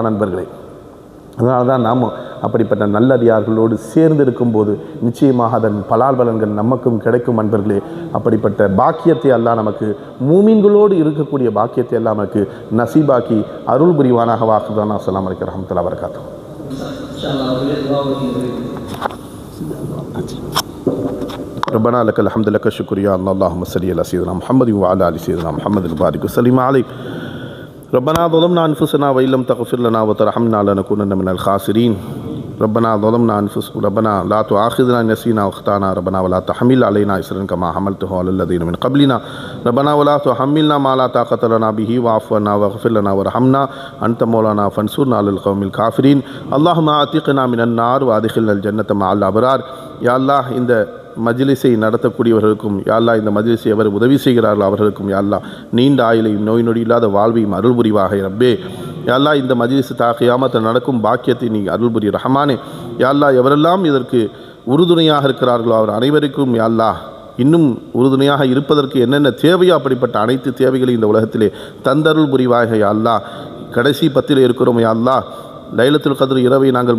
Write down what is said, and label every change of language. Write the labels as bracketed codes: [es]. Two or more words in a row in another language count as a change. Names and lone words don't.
[ta] நண்பர்களே, அதனால தான் நாம் அப்படிப்பட்ட நல்லடியார்களோடு சேர்ந்து இருக்கும்போது நிச்சயமாக அதன் பலாபலன்கள் நமக்கும் கிடைக்கும். நண்பர்களே, அப்படிப்பட்ட பாக்கியத்தை அல்லாஹ் நமக்கு, மூமின்களோடு இருக்கக்கூடிய பாக்கியத்தை எல்லாம் நமக்கு நசீபாக்கி அருள் புரிவானாக. வாக்குதான். [ar] السلام عليكم ورحمة الله وبركاته. ربنا لك الحمد لك الشكر يا الله اللهم صل على سيدنا محمد وعلى ال سيدنا محمد وبارك وسلم عليه ربنا ظلمنا انفسنا وان لم تغفر لنا وترحمنا لنكونن من الخاسرين ربنا ظلمنا انفسنا ربنا لا تؤاخذنا ان نسينا واخطانا ربنا ولا تحمل علينا إصرا كما حملته على الذين من قبلنا ربنا ولا تحملنا ما لا طاقة لنا به واعف عنا واغفر لنا وارحمنا أنت مولانا فانصرنا على القوم الكافرين اللهم اعتقنا من النار وادخلنا الجنة مع الأبرار يا الله [ta] இந்த மஜ்லிஸை நடத்தக்கூடியவர்களுக்கும் [ar] يا الله [ta] இந்த மஜ்லிஸை எவர் உதவி செய்கிறார்களோ அவர்களுக்கும் [ar] يا الله [ta] நீண்ட ஆயுளையும் நோய் நொடி இல்லாத வாழ்வையும் அருள் புரிவாக ரப்பே [ar] يا الله [ta] இந்த மஜ்லிஸ் கியாமத்தில் நடக்கும் பாக்கியத்தை நீ அருள் புரி ரஹ்மானே [ar] يا الله [ta] எவரெல்லாம் இதற்கு உறுதுணையாக இருக்கிறார்களோ அவர் அனைவருக்கும் [ar] يا الله [ta] இன்னும் உறுதுணையாக இருப்பதற்கு என்னென்ன தேவையோ அப்படிப்பட்ட அனைத்து தேவைகளையும் இந்த உலகத்திலே தந்தருள் புரிவாக [ar] يا الله [ta] கடைசி 10 இருக்கிறோம் [ar] يا الله ليلة القدر [ta] இரவை நாங்கள்